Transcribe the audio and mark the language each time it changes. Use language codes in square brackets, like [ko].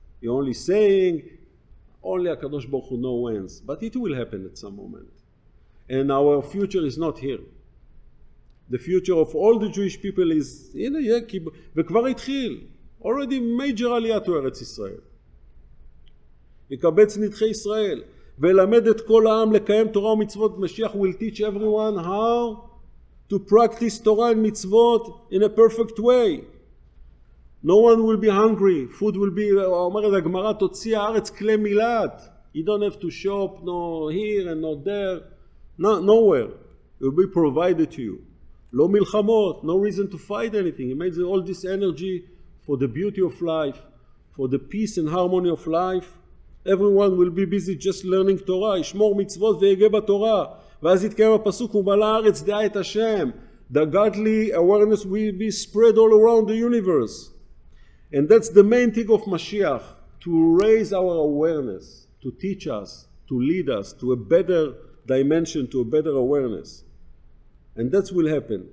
[en] You're only saying, only HaKadosh Baruch Hu knows when. But it will happen at some moment. And our future is not here. The future of all the Jewish people is, [he] וכבר התחיל. [en] Already major עלייה to ארץ ישראל. [he] יקבץ נדחי ישראל. ולמד את כל העם לקיים תורה ומצוות. [en] Mashiach will teach everyone how to practice Torah and mitzvot in a perfect way. No one will be hungry. Food will be, [he] אומרת הגמרא, תוציא הארץ כלי מילת. [en] You don't have to shop, no here and not there. Nowhere. It will be provided to you. [he] לא מלחמות, [en] no reason to fight anything. He makes all this energy for the beauty of life, for the peace and harmony of life. Everyone will be busy just learning Torah. [he] ישמור מצוות ויגע בתורה. ואז יתקיים הפסוק, ומלא הארץ דעה את השם. [en] The godly awareness will be spread all around the universe. And that's the main thing of Mashiach, to raise our awareness, to teach us, to lead us to a better dimension, to a better awareness. And that will happen.